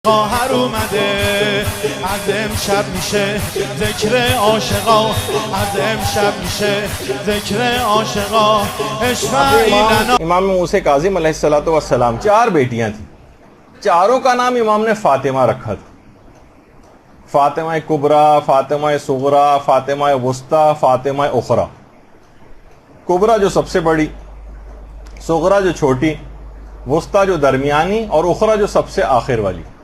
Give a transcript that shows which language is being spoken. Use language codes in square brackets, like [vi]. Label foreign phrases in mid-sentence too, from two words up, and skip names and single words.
[fa] خواهر اومده از امشب میشه ذکر عاشقا از امشب میشه ذکر عاشقا [ur] امام موسیٰ کاظم علیہ السلام چار بیٹیاں تھیں، چاروں کا نام امام نے فاطمہ رکھا تھا۔ فاطمہ کبریٰ، فاطمہ صغریٰ، فاطمہ وسطیٰ، فاطمہ اخریٰ۔ کبریٰ جو سب سے بڑی، صغریٰ جو چھوٹی، وسطیٰ جو درمیانی اور اخریٰ جو سب سے آخر والی۔